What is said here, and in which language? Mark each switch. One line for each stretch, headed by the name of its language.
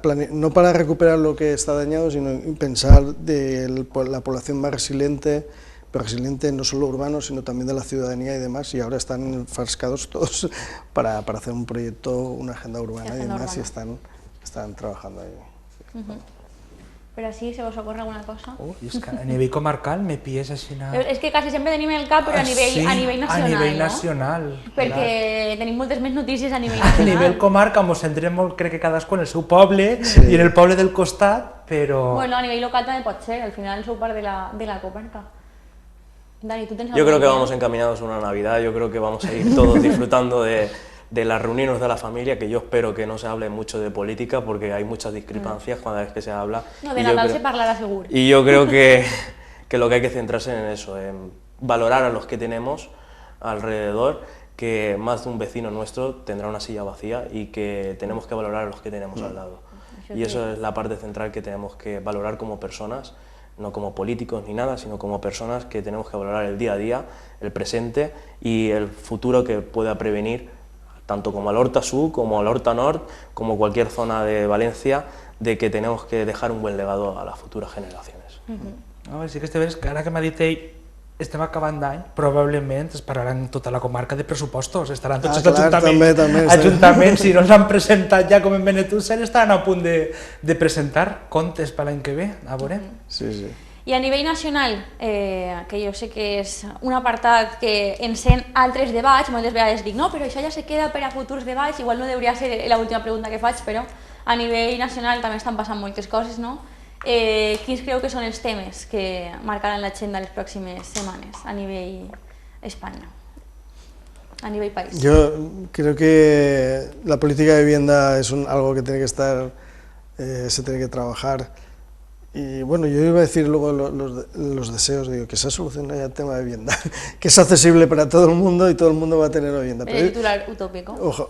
Spanish: no para recuperar lo que está dañado, sino pensar de la población más resiliente, pero resiliente no solo urbano, sino también de la ciudadanía y demás, y ahora están enfrascados todos para hacer un proyecto, una agenda urbana y demás, y están trabajando ahí. Sí.
Catalan: Però sí, se vos ocorre alguna cosa? És que a nivell comarcal me pilles així... És que quasi sempre tenim el cap, però a nivell nacional, a nivell nacional. Perquè tenim moltes més notícies a nivell nacional. A nivell comarca ens centrem molt, crec que cadascú en el seu poble i en el poble del costat, però... Bueno, a nivell local també pot ser, al final sou part de la comarca. Dani,
Spanish: ¿tú tienes Yo creo que vamos encaminados a una Navidad, yo creo que vamos a ir todos disfrutando de las reuniones de la familia, que yo espero que no se hable mucho de política, porque hay muchas discrepancias cada vez que se habla.
Catalan: No, de Nadal se parlará seguro.
Spanish: Y yo creo que lo que hay que centrarse en eso, en valorar a los que tenemos alrededor, que más de un vecino nuestro tendrá una silla vacía y que tenemos que valorar a los que tenemos al lado. Y eso es la parte central que tenemos que valorar como personas, no como políticos ni nada, sino como personas que tenemos que valorar el día a día, el presente y el futuro que pueda prevenir, tanto como al Horta Sur, como al Horta Nord, como cualquier zona de Valencia, de que tenemos que dejar un buen legado a las futuras generaciones.
Catalan: Sí que este ves que ara que m'ha dit ell, estem acabant d'any, probablement es parlaran tota la comarca de pressupostos, estaran tots els ajuntaments, si no els han presentat ja com en Benetússer, estaran a punt de presentar comptes per l'any que ve, a veure. Sí, sí. I a nivell nacional, que jo sé que és un apartat que encén altres debats, moltes vegades dic, no, però això ja se queda per a futurs debats, igual no hauria de ser l'última pregunta que faig, però a nivell nacional també estan passant moltes coses, no? Quins creu que són els temes que marcaran l'agenda les pròximes setmanes a nivell Espanya, a nivell país?
Spanish: Yo creo que la política de vivienda es algo que tiene que estar, se tiene que trabajar. Y bueno, yo iba a decir luego los deseos, digo, que se solucione ya el tema de vivienda, que es accesible para todo el mundo y todo el mundo va a tener vivienda. Pero el titular utópico.